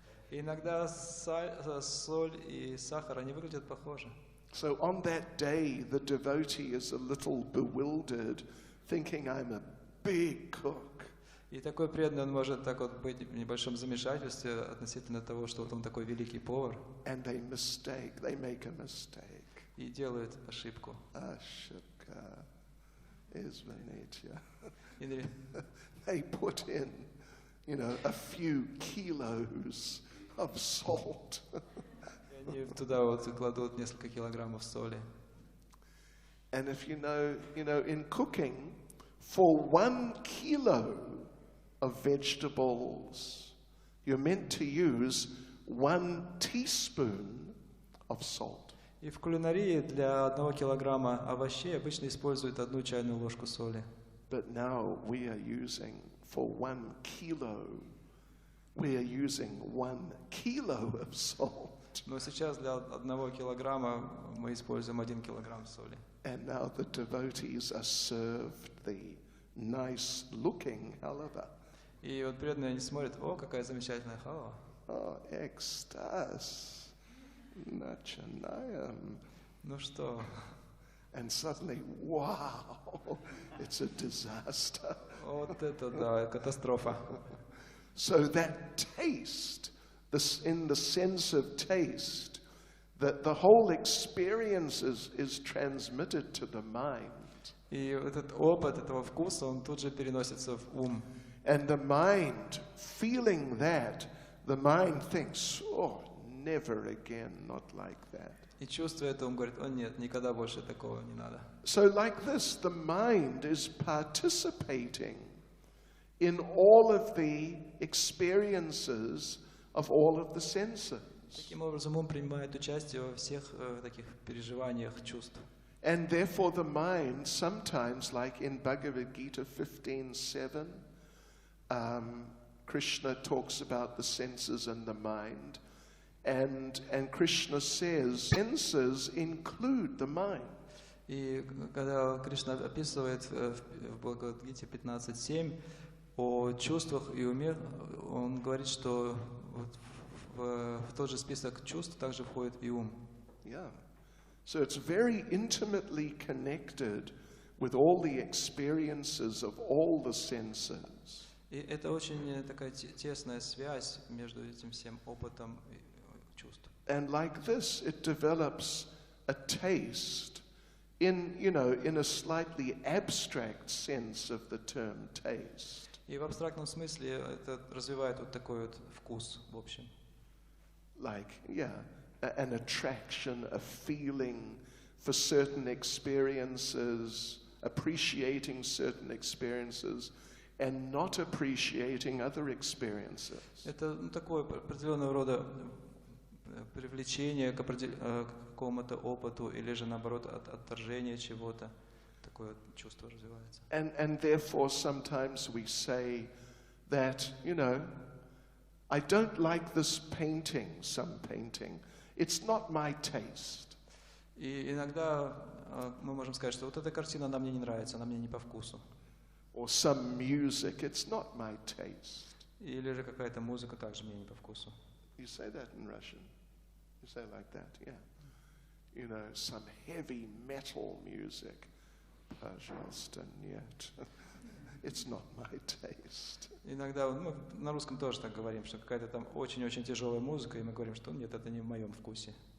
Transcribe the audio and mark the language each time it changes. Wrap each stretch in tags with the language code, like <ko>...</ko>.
<ru>И иногда соль и сахар, они выглядят похоже.</ru> <en>So on that day, the devotee is a little bewildered, thinking I'm a big cook.</en> <ru>И такой преданный, он может так вот быть в небольшом замешательстве относительно того, что вот он такой великий повар.</ru> <en>And they make a mistake.</en> <ru>И делает ошибку. Ashika is Venetia. Или</ru> <en>They put in, a few kilos of salt.</en> <ru>и они туда вот кладут несколько килограммов соли.</ru> <en>And if in cooking, for 1 kilo of vegetables, you're meant to use 1 teaspoon of salt.</en> <ru>И в кулинарии для 1 килограмма овощей обычно используют 1 чайную ложку соли.</ru> <en>But now for 1 kilo, we are using 1 kilo of salt.</en> <ru>Но сейчас для 1 килограмма мы используем 1 килограмм соли.</ru> <en>And now the devotees are served the nice-looking halava.</en> <ru>И вот преданные, они смотрят, о, какая замечательная халва. Oh, экстаз, начинаем. Ну что?</ru> <en>And suddenly, wow, it's a disaster.</en> <ru>Вот это да, катастрофа.</ru> <en>So that taste, in the sense of taste, that the whole experience is transmitted to the mind.</en> <ru>И этот опыт этого вкуса, он тут же переносится в ум.</ru> <en>And the mind, feeling that, the mind thinks, oh, never again, not like that.</en> <ru>И чувствуя это, он говорит: о нет, никогда больше такого не надо.</ru> <en>So like this, the mind is participating in all of the experiences of all of the senses.</en> <ru>Таким образом, ум принимает участие во всех таких переживаниях чувств.</ru> <en>And therefore the mind, sometimes, like in Bhagavad Gita 15:7, Krishna talks about the senses and the mind. And Krishna says, senses include the mind.</en> <ru>И когда Кришна описывает в Бхагавад-гите 15.7 о чувствах и уме, он говорит, что вот в тот же список чувств также входит и ум.</ru> <en>Yeah. So it's very intimately connected with all the experiences of all the senses.</en> <ru>И это очень такая тесная связь между этим всем опытом и чувств.</ru> <en>And like this, it develops a taste in a slightly abstract sense of the term taste.</en> <ru>И в абстрактном смысле это развивает вот такой вот вкус в общем.</ru> <en>Like, an attraction, a feeling for certain experiences, appreciating certain experiences, and not appreciating other experiences.</en> <ru>Это такое определенного рода привлечение к какому-то опыту или же наоборот отторжение чего-то. Такое чувство развивается.</ru> <en>And therefore sometimes we say that, I don't like this painting, some painting. It's not my taste.</en> <ru>И иногда мы можем сказать, что вот эта картина, она мне не нравится, она мне не по вкусу.</ru> <en>Or some music, it's not my taste.</en> <ru>Или же какая-то музыка также мне не по вкусу.</ru> <en>You say that in Russian. You say like that, yeah. Some heavy metal music.</en> <ru>Пожалуйста, нет.</ru> <en>It's not my taste.</en> <ru>Иногда мы на русском тоже так говорим, что какая-то там очень-очень тяжелая музыка, и мы говорим, что нет, это не в моем вкусе.</ru>